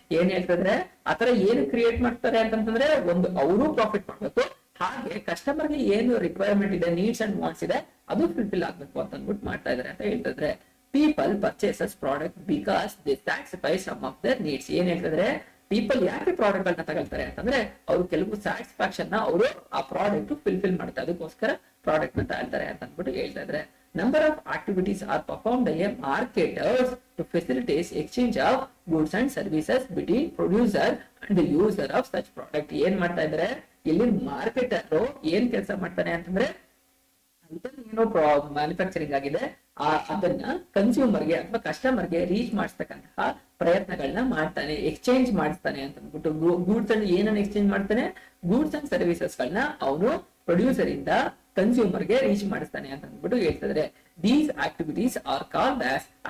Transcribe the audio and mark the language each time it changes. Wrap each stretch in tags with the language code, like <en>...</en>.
<kn>ಏನ್ ಹೇಳ್ತಿದ್ರೆ, ಆತರ ಏನು ಕ್ರಿಯೇಟ್ ಮಾಡ್ತಾರೆ ಅಂತಂದ್ರೆ, ಒಂದು ಅವರು ಪ್ರಾಫಿಟ್ ಮಾಡ್ಬೇಕು, ಹಾಗೆ ಕಸ್ಟಮರ್ ಗೆ ಏನು ರಿಕ್ವೈರ್ಮೆಂಟ್ ಇದೆ, ನೀಡ್ಸ್ ಅಂಡ್ ವಾಂಟ್ಸ್ ಇದೆ, ಅದು ಫುಲ್ಫಿಲ್ ಆಗ್ಬೇಕು ಅಂತ ಅಂದ್ಬಿಟ್ಟು ಮಾಡ್ತಾ ಇದಾರೆ ಅಂತ ಹೇಳ್ತಿದ್ರೆ.</kn> <en>People purchases product because they satisfy some of their needs.</en> <kn>ಏನ್ ಹೇಳ್ತಿದ್ರೆ, ಪೀಪಲ್ ಯಾಕೆ ಪ್ರಾಡಕ್ಟ್ ಗಳನ್ನ ತಗೊಳ್ತಾರೆ ಅಂತಂದ್ರೆ, ಅವ್ರು ಕೆಲವು ಸ್ಯಾಟಿಸ್ಫ್ಯಾಕ್ಷನ್ ನ ಅವರು ಆ ಪ್ರಾಡಕ್ಟ್ ಫುಲ್ಫಿಲ್ ಮಾಡ್ತಾರೆ, ಅದಕ್ಕೋಸ್ಕರ ಪ್ರಾಡಕ್ಟ್ ನ ತಗೊಳ್ತಾರೆ ಅಂತ ಅಂದ್ಬಿಟ್ಟು ಹೇಳ್ತಾ ಇದ್ರೆ.</kn> <en>Number of activities are performed by marketers to facilitate exchange of goods and services between producer and the user of such product.</en> <kn>ಏನ್ ಮಾಡ್ತಾ ಇದಾರೆ ಇಲ್ಲಿ, ಮಾರ್ಕೆಟರ್ ಏನ್ ಕೆಲಸ ಮಾಡ್ತಾನೆ ಅಂತಂದ್ರೆ, ಏನೋ ಮ್ಯಾನುಫ್ಯಾಕ್ಚರಿಂಗ್ ಆಗಿದೆ ಅದನ್ನ ಕನ್ಸ್ಯೂಮರ್ಗೆ ಅಥವಾ ಕಸ್ಟಮರ್ಗೆ ರೀಚ್ ಮಾಡಿಸ್ತಕ್ಕಂತಹ ಪ್ರಯತ್ನಗಳನ್ನ ಮಾಡ್ತಾನೆ, ಎಕ್ಸ್ಚೇಂಜ್ ಮಾಡಿಸ್ತಾನೆ ಅಂತ ಅಂದ್ಬಿಟ್ಟು. ಗೂಡ್ಸ್ ಅಂಡ್ ಏನನ್ನ ಎಕ್ಸ್ಚೇಂಜ್ ಮಾಡ್ತಾನೆ, ಗೂಡ್ಸ್ ಅಂಡ್ ಸರ್ವಿಸಸ್ ಗಳನ್ನ ಅವನು ಪ್ರೊಡ್ಯೂಸರ್ ಇಂದ ಕನ್ಸ್ಯೂಮರ್ ಗೆ ರೀಚ್ ಮಾಡಿಸ್ತಾನೆ ಅಂತ ಅಂದ್ಬಿಟ್ಟು ಹೇಳ್ತಿದ್ರೆ.</kn> <en>these activities are called as</en>